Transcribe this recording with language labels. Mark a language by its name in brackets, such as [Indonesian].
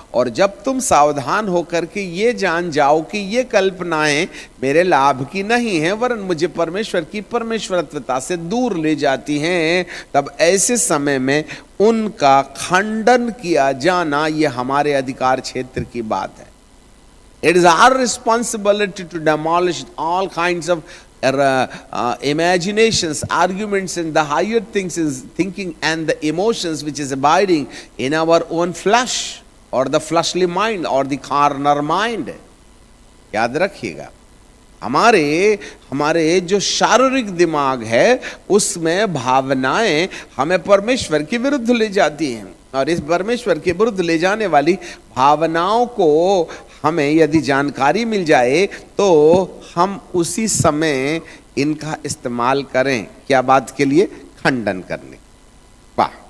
[Hindi] और जब तुम सावधान होकर के ये जान जाओ कि ये कल्पनाएं मेरे लाभ की नहीं है वरन मुझे परमेश्वर की परमेश्वरत्वता से दूर ले जाती हैं, तब ऐसे समय में उनका खंडन किया जाना ये हमारे अधिकार क्षेत्र की बात है। [English] It is our responsibility to demolish all kinds of imaginations, arguments, and the higher things is thinking and the emotions which is abiding in our own flesh or the fleshly mind or the carnal mind. [Hindi] याद रखिएगा, हमारे जो शारीरिक दिमाग है उसमें भावनाएं हमें परमेश्वर के विरुद्ध ले जाती हैं और इस परमेश्वर के विरुद्ध ले जाने वाली भावनाओं को हमें यदि जानकारी मिल जाए तो हम उसी समय इनका इस्तेमाल करें। क्या बात के लिए? खंडन करने। वाह!